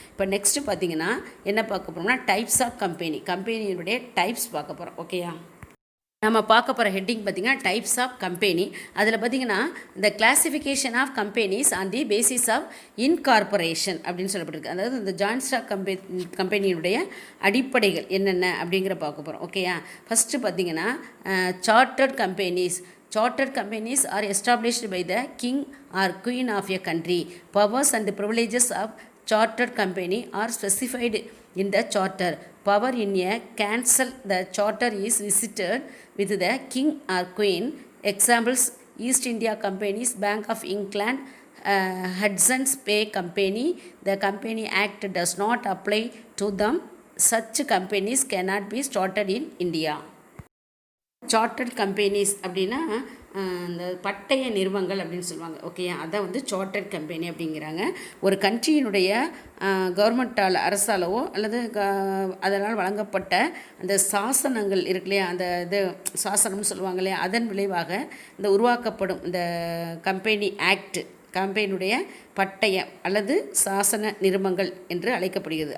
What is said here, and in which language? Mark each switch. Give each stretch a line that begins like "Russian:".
Tamil: இப்போ நெக்ஸ்ட்டு பார்த்திங்கன்னா என்ன பார்க்க போகிறோம்னா டைப்ஸ் ஆஃப் கம்பெனியினுடைய டைப்ஸ் பார்க்க போகிறோம். ஓகேயா. நம்ம பார்க்க போகிற ஹெட்டிங் பார்த்திங்கன்னா டைப்ஸ் ஆஃப் கம்பெனி. அதில் பார்த்திங்கன்னா இந்த classification of companies on the basis of incorporation அப்படின்னு சொல்லப்பட்டிருக்கு. அதாவது இந்த ஜாயிண்ட் ஸ்டாக் கம்பெனியினுடைய அடிப்படைகள் என்னென்ன அப்படிங்கிற பார்க்க போகிறோம். ஓகேயா.
English: first
Tamil: பார்த்திங்கன்னா
English: Chartered companies are established by the king or queen of a country. Powers and the privileges of chartered company are specified in the charter. Power in a cancel the charter is visited with the king or queen. Examples: East India Companies, Bank of England, Hudson's Bay Company. The Company Act does not apply to them. Such companies cannot be started in India.
Tamil: Chartered companies அப்படின்னா இந்த பட்டய நிறுவனங்கள் அப்படின்னு சொல்லுவாங்க. ஓகேயா. அதான் வந்து chartered company அப்படிங்கிறாங்க. ஒரு கண்ட்ரியினுடைய கவர்மெண்ட்டால் அரசாலவோ அல்லது அதனால் வழங்கப்பட்ட அந்த சாசனங்கள் இருக்கு இல்லையா, அந்த இது சாசனம்னு சொல்லுவாங்க இல்லையா, அதன் விளைவாக இந்த உருவாக்கப்படும் இந்த கம்பெனி ஆக்ட் கம்பெனியுடைய பட்டயம் அல்லது சாசன நிறுவனங்கள் என்று அழைக்கப்படுகிறது.